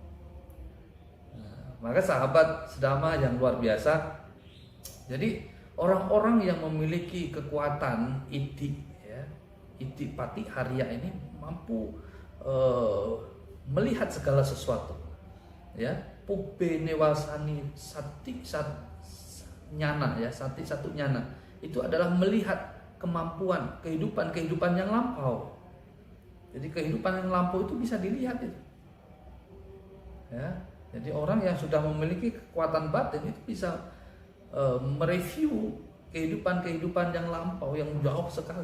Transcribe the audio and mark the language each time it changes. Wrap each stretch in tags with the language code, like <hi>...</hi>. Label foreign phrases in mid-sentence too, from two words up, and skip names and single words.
<id>Maka sahabat sedama yang luar biasa, jadi orang-orang yang memiliki kekuatan Iddhipati Harya ini mampu melihat segala sesuatu ya.</id> <pi>Pubbe newasani sati nyana</pi> <id>ya, sati satu nyana itu adalah melihat kemampuan kehidupan yang lampau. Jadi kehidupan yang lampau itu bisa dilihat itu ya. Jadi orang yang sudah memiliki kekuatan batin itu bisa mereview kehidupan yang lampau yang jauh sekali.</id>